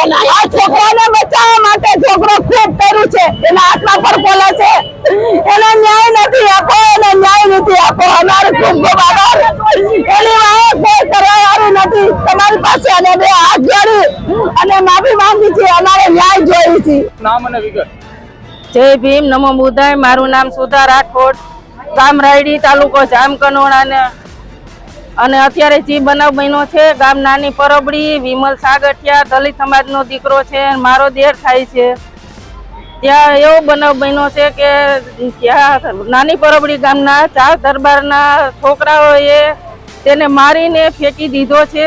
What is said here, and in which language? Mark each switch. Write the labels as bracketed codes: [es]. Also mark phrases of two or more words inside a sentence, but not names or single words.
[gu] આ છોકરાને બચાવવા માટે છોકરો ખૂબ કર્યું છે, એના હાથમાં પર પોલા છે। એને ન્યાય નથી આપો, એને ન્યાય નથી આપો। અમારે ખૂબ ખૂબ આભાર। એની વાંહે કોઈ કરવાવાળું નથી। તમારી પાસે અને બે હાથ જોડી અને માફી માંગી છે। અમારે ન્યાય જોઈ છે। નામ અને વિગત। જય ભીમ, નમો બુદ્ધાય। મારૂ નામ સુધા રાઠોડ, ગામ રાયડી, તાલુકો જામકનોડા ને અને અત્યારે જે બનાવ બન્યો છે ગામ નાની પરબડી, વિમલ સાગઠિયા દલિત સમાજનો દીકરો છે, મારો દેર થાય છે। ત્યાં એવો બનાવ બન્યો છે કે ત્યાં નાની પરબડી ગામના ચાર દરબારના છોકરાઓએ તેને મારીને ફેંકી દીધો છે।